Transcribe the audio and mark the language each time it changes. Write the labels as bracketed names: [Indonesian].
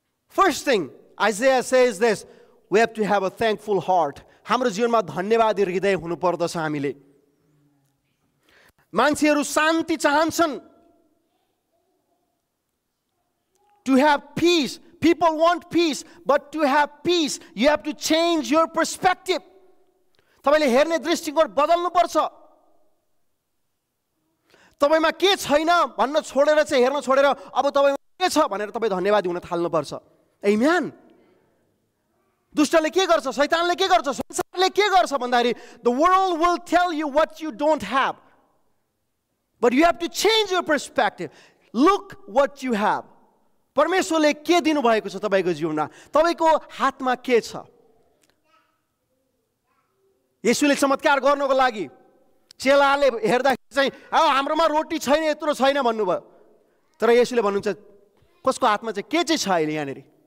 [English] First thing Isaiah says this, we have to have a thankful heart. [Nepali] हाम्रो जीवनमा धन्यवादी हृदय हुनुपर्दछ। हामीले मान्छेहरू शान्ति चाहन्छन्, [English] to have peace. People want peace, but to have peace, you have to change your perspective. [Nepali] तपाईले हेर्ने दृष्टिकोण बदल्नु पर्छ। तपाईमा के छैन भन्न छोडेर चाहिँ हेर्न छोडेर अब तपाईमा के छ भनेर तपाईँ धन्यवादी हुन थाल्नु पर्छ। आमेन। दुष्टले के गर्छ, शैतानले के गर्छ, संसारले के गर्छ भन्दाखेरि [English] the world will tell you what you don't have, but you have to change your perspective. Look what you have. [Nepali] परमेश्वरले के दिनुभएको छ तपाईँको जीवनमा? तपाईँको हातमा के छ? येशूले चमत्कार गर्नको लागि चेलाले हेर्दाखेरि चाहिँ हाम्रोमा रोटी छैन, यत्रो छैन भन्नुभयो। तर येशूले भन्नुहुन्छ कसको हातमा चाहिँ के चाहिँ छ अहिले यहाँनिर?